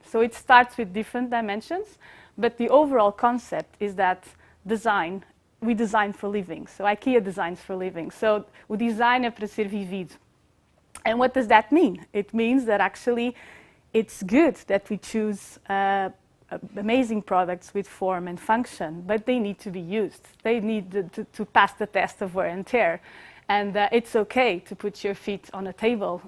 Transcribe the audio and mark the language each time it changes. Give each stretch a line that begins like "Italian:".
English: So it starts with different dimensions, but the overall concept is that we design for living. So IKEA designs for living.
Portuguese: So o design é para ser vivido.
English: And what does that mean? It means that actually it's good that we choose amazing products with form and function, but they need to be used. They need to pass the test of wear and tear. And it's okay to put your feet on a table.